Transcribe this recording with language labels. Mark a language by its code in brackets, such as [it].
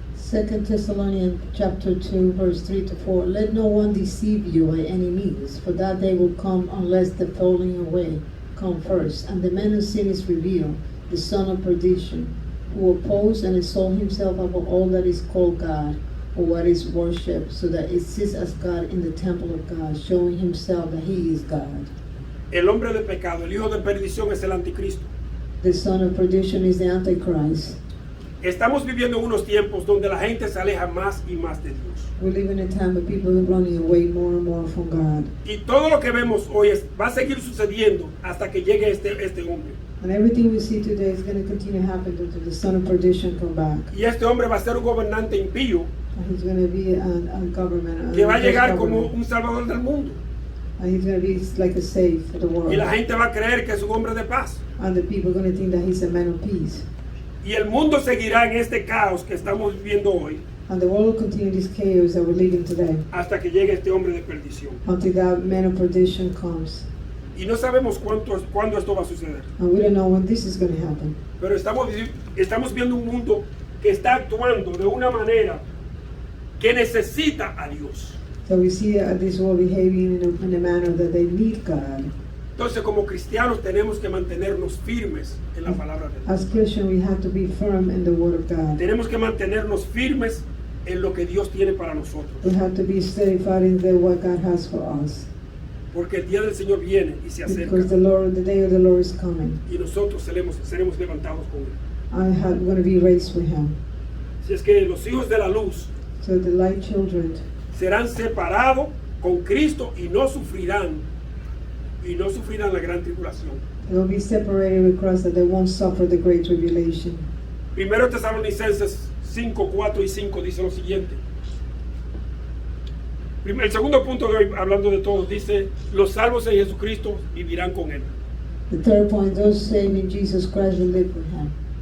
[en] 2 Thessalonians chapter 2, verse 3 to 4. Let no one deceive you by any means, for that day will come unless the falling away come first, and the man of sin is revealed, the son of perdition, who opposes and exalts himself above all that is called God, or what is worshipped, so that it sits as God in the temple of God, showing himself that he is God. [es] El hombre de pecado, el hijo de perdición, es el anticristo. [en] The son of perdition is the Antichrist. [es] Estamos viviendo unos tiempos donde la gente se aleja más y más de Dios. [en] We live in a time where people are running away more and more from God. [es] Y todo lo que vemos hoy va a seguir sucediendo hasta que llegue este hombre. [en] And everything we see today is going to continue to happen until the son of perdition come back. [es] Y este hombre va a ser un gobernante impío [en] And he's going to be a government. [es] que va a llegar [en] government. [es] como un salvador del mundo. [en] And he's going to be like a save for the world. [es] Y la gente va a creer que es un hombre de paz. [en] And the people are going to think that he's a man of peace. [es] Y el mundo seguirá en este caos que estamos viviendo hoy [en] And the world will continue this chaos that we're living today [es] hasta que llegue este hombre de perdición. [en] until that man of perdition comes. [es] Y no sabemos cuándo esto va a suceder. [en] And we don't know when this is going to happen. [es] Pero estamos viendo un mundo que está actuando de una manera que necesita a Dios. [en] So we see this world behaving in a manner that they need God. [es] Entonces, como cristianos tenemos que mantenernos firmes en la palabra de Dios. [en] As Christians, we have to be firm in the Word of God. [es] Tenemos que mantenernos firmes en lo que Dios tiene para nosotros. [en] We have to be steady fighting what God has for us. [es] Porque el día del Señor viene y se acerca. [en] Because the day of the Lord is coming. [es] Y nosotros seremos levantados con Él. [en] I'm going to be raised with Him. [es] Si es que los hijos de la luz [en] So the light children [es] serán separados con Cristo y no sufrirán la gran tribulación. [en] they will be separated with Christ, that they won't suffer the great tribulation. [es] Primero Tesalonicenses 5, 4 y 5 dice lo siguiente. El segundo punto de hoy, hablando de todos, dice: los salvos en Jesucristo vivirán con Él. [en] The third point, those saved in Jesus Christ will live with Him.